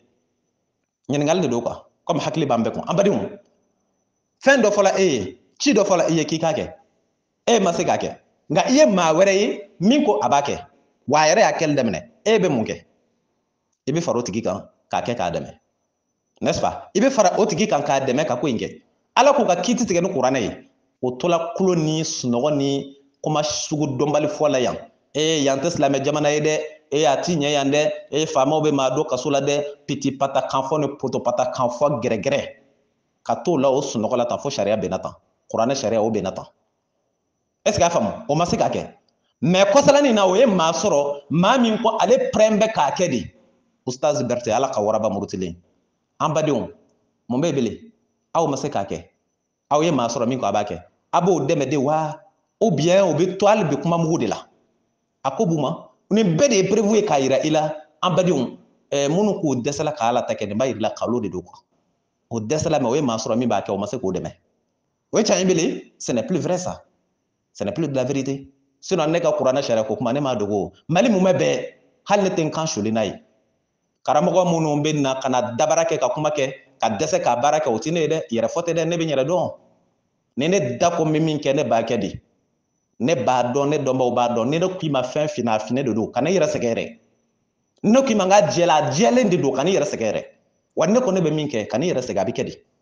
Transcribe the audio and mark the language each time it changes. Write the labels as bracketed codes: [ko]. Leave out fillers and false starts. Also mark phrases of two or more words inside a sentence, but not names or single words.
[bm] ɲininkali de don quoi comme hakili b'an bɛɛ kun an badenw fɛn dɔ fɔla e ye ci dɔ fɔla e ye k'i k'a kɛ e ma se k'a kɛ nka i ye maa wɛrɛ ye min ko a b'a kɛ wa a yɛrɛ y'a kɛli daminɛ e bɛ mun kɛ i bɛ fara o tigi kan k'a kɛ k'a dɛmɛ [fr] n'est-ce pas [bm] i bɛ fara o tigi kan k'a dɛmɛ ka ko in kɛ ala k'u ka kiiti tigɛ ni kuranɛ ye o tola kulo ni sunɔgɔ ni kuma sugu dɔnbali fɔ la yan yan tɛ silamɛ jamana ye dɛ a ti ɲɛ yan dɛ faamaw bɛ maa don kaso la dɛ piti pata kan fɔ ni poto pata kan fɔ gɛrɛgɛrɛ ka t'o la o sunɔgɔ la tan fo sariya bɛnna tan kuranɛ sariya o bɛnna tan [fr] est ce que [bm] a faamu o ma se k'a kɛ mais kɔsalanin na o ye maa sɔrɔ maa min ko ale pɛrɛn bɛ k'a kɛ de ustaz Berete ala ka waraba murutilen an badenw mun bɛ bele aw ma se k'a kɛ aw ye maa sɔrɔ min ko a b'a kɛ a b'o dɛmɛ de wa [fr] ou bien [bm] o bɛ to hali bi kuma mugu de la a ko b'u ma nin bɛɛ de ye prévu ye k'a yira i la an badenw minnu k'o dɛsɛla ka ala ta kɛ nin b'a yira kalo de don quoi o dɛsɛla mais o ye maa sɔrɔ min b'a kɛ o ma se k'o dɛmɛ o ye tiɲɛ ye bele [fr] ce n'est plus vrai ça ce n'est plus de la vérité [bm] sinon ne ka kuranɛ sariya ko kuma ne m'a dogo mali mun bɛ bɛɛ hali ne tɛ n kan suli n'a ye karamɔgɔ minnu bɛ na ka na dabara kɛ ka kuma kɛ ka dɛsɛ ka baara kɛ o tɛ ne ye dɛ yɛrɛ fɔ tɛ dɛ ne bɛ n yɛrɛ dɔn ni ne da ko n bɛ min kɛ ne b'a kɛ de ne b'a dɔn ne dɔnbaw b'a dɔn ni ne k'i ma fɛn finna a finɛ de don ka ne yɛrɛ sɛgɛn yɛrɛ ne k'i ma n ka jɛla a jɛlen de don ka ne yɛrɛ sɛgɛn yɛrɛ wa ne ko ne bɛ min kɛ ka ne yɛrɛ sɛgɛn a bɛ kɛ de